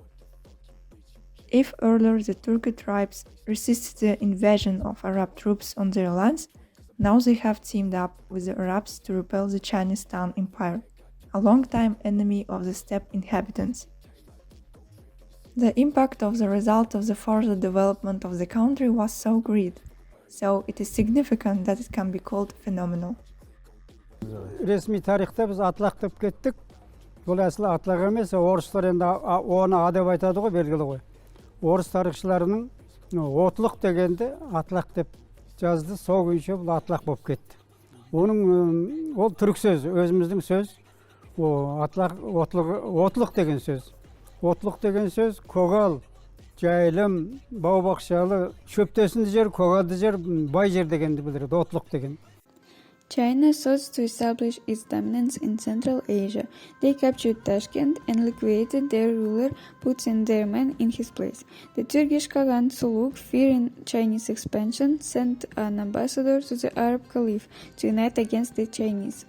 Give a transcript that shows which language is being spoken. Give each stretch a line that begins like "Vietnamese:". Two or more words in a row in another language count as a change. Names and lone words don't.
English: If earlier the Turkic tribes resisted the invasion of Arab troops on their lands, now they have teamed up with the Arabs to repel the Chinese Tan Empire, a long-time enemy of the steppe inhabitants. The impact of the result of the further development of the country was so great, so it is significant that it can be called phenomenal.
Kazakh: Resmi tarixte biz atlak деп kеттік. Бұл әсілі атлақ емес, орыстар енді оны А деп айтады ғой, белгілі ғой. Орыс тарихшыларының отлық дегенде атлақ деп жазды, сол күйінше бұл атлақ болып кетті. Оның ол түрік сөз, өзіміздің сөз. Отлық деген сөз. Отлық деген сөз көгал, жайылым, бау-бақшалы, шөптесінді жер, көгалды жер, бай жер дегенді білдіреді, отлық деген.
English: China sought to establish its dominance in Central Asia. They captured Tashkent and liquidated their ruler, putting their men in his place. The Turkish Khagan Suluk, fearing Chinese expansion, sent an ambassador to the Arab Caliph to unite against the Chinese.